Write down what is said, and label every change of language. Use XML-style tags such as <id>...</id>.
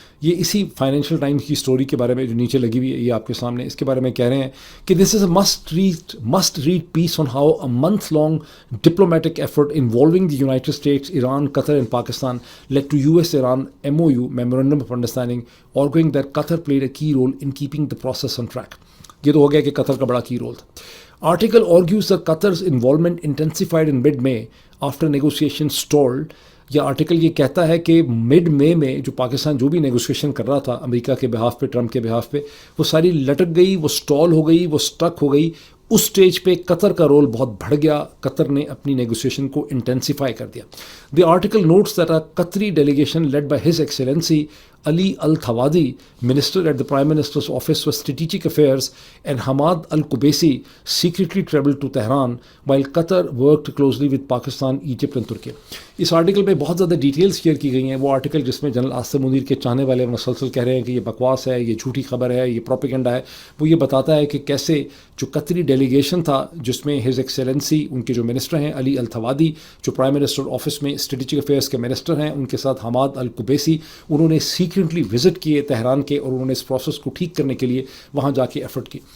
<ur>یہ اسی financial Times کی اسٹوری کے بارے میں جو نیچے لگی ہوئی ہے یہ آپ کے سامنے, اس کے بارے میں کہہ رہے ہیں کہ</ur> <en>This is a must read piece on how a month long diplomatic effort involving the United States, Iran, Qatar and Pakistan led to US Iran MOU memorandum of understanding arguing that Qatar played a key role in keeping the process on track.</en> <ur>یہ تو ہو گیا کہ قطر کا بڑا کی role تھا.</ur> <en>Article argues that Qatar's involvement intensified in mid-May after negotiations stalled.</en> <ur>یہ article یہ کہتا ہے کہ مڈ مئی میں جو پاکستان جو بھی نیگوسیشن کر رہا تھا امریکہ کے بہاف پہ, ٹرمپ کے بہاف پہ, وہ ساری لٹک گئی, وہ سٹال ہو گئی, وہ سٹرک ہو گئی. اس سٹیج پہ قطر کا رول بہت بڑھ گیا. قطر نے اپنی نیگوسیشن کو انٹینسیفائی کر دیا.</ur> <en>The article notes that a Qatari delegation led by his excellency Ali Al-Thawadi, Minister at the Prime Minister's Office for Strategic Affairs, and Hamad Al-Kubaisi secretly traveled to Tehran while Qatar worked closely with Pakistan, Egypt and Turkey.</en> <ur>اس article میں بہت زیادہ details share کی گئی ہیں. وہ article جس میں general Asif Munir کے چاہنے والے مسلسل کہہ رہے ہیں کہ یہ بکواس ہے, یہ جھوٹی خبر ہے, یہ پروپیگنڈا ہے, وہ یہ بتاتا ہے کہ کیسے جو قطری ڈیلیگیشن تھا جس میں ہز ایکسیلنسی ان کے جو منسٹر ہیں علی التھوادی, جو پرائم منسٹر آفس میں اسٹریٹجک افیئرس کے منسٹر ہیں, ان کے ساتھ حماد القبیسی, انہوں نے سیکرٹلی وزٹ کیے تہران کے اور انہوں نے اس پروسیس کو ٹھیک کرنے کے لیے وہاں جا کے ایفرٹ کی.</ur>